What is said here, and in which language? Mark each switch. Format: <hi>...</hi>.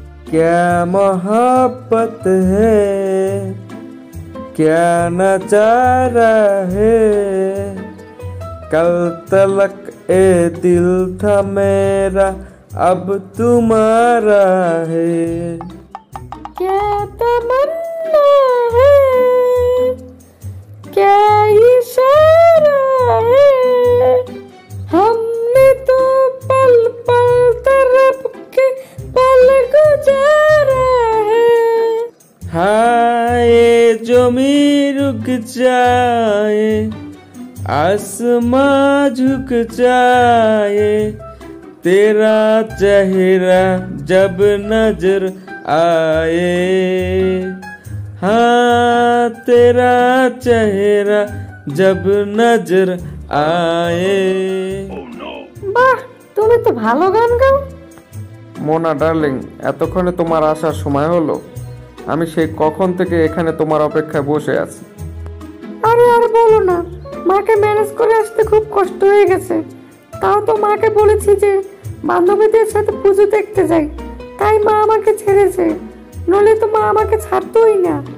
<hi>ক্যা মোহব্বত হ্যায়, ক্যা নজারা হ্যায়, কল তলক এ দিল থা মেরা, अब तुम्हारा है। क्या तमन्ना है, क्या इशारा है, हमने तो पल पल तरफ के पल गुजारा है। हाय जमी रुक जाए, आसमां झुक जाए, तेरा चेहरा जब नजर आए, हाँ तेरा चेहरा जब नजर आए।</hi> <bn>বাহ, তুমি তো ভালো গান গাও। মোনা ডার্লিং, এতক্ষণে তোমার আসার সময় হলো? আমি সেই কখন থেকে এখানে তোমার অপেক্ষায় বসে আছি। আরে আর বলো না, মাকে ম্যানেজ করে আসতে খুব কষ্ট হয়ে গেছে। তাও তো মাকে বলেছি যে বান্ধবীদের সাথে পুজো দেখতে যাই, তাই মা আমাকে ছেড়েছে, নইলে তো মা আমাকে ছাড়তোই না।</bn>